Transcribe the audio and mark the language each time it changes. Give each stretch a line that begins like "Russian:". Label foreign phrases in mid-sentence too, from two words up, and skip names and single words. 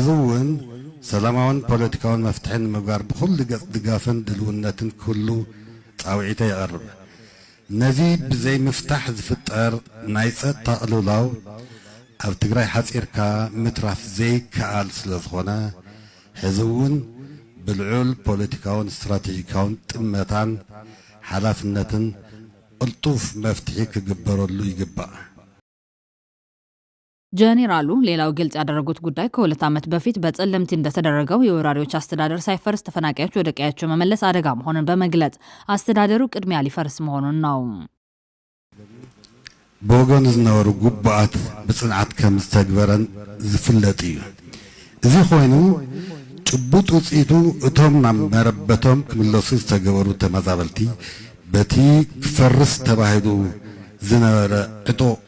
Tigrinya: እውን ሰላማውን ፖለቲካውን መፍትሒ ንምግባር ብኩሉ ገጽ ድጋፍን ድልውነትን ክህሉ ጻውዒተ የቕርብ። ነዚ ብዘይ ምፍታሕ ዝፍጠር ናይ ጸጥታ ቅልውላው ኣብ ትግራይ ሓፂርካ ምትራፍ ዘይከኣል ስለ ዝኾነ ሕዚ እውን ብልዑል ፖለቲካውን ስትራቴጂካውን ጥመታን ሓላፍነትን ቅልጡፍ መፍትሒ ክግበረሉ ይግባእ።
Amharic: ጄኔራሉ ሌላው ግልጽ ያደረጉት ጉዳይ ከሁለት ዓመት በፊት በጸለምቲ እንደተደረገው የወራሪዎች አስተዳደር ሳይፈርስ ተፈናቃዮች ወደ ቀያቸው መመለስ አደጋ መሆኑን በመግለጽ አስተዳደሩ ቅድሚያ ሊፈርስ መሆኑን ነው።
Tigrinya: ብወገኑ ዝነበሩ ጉባኣት ብጽንዓት ከም ዝተግበረን ዝፍለጥ እዩ። እዚ ኮይኑ ጭቡጥ ውፅኢቱ እቶም ናብ መረበቶም ክምለሱ ዝተገበሩ ተመዛበልቲ በቲ ክፈርስ ተባሂሉ ዝነበረ ዕጦ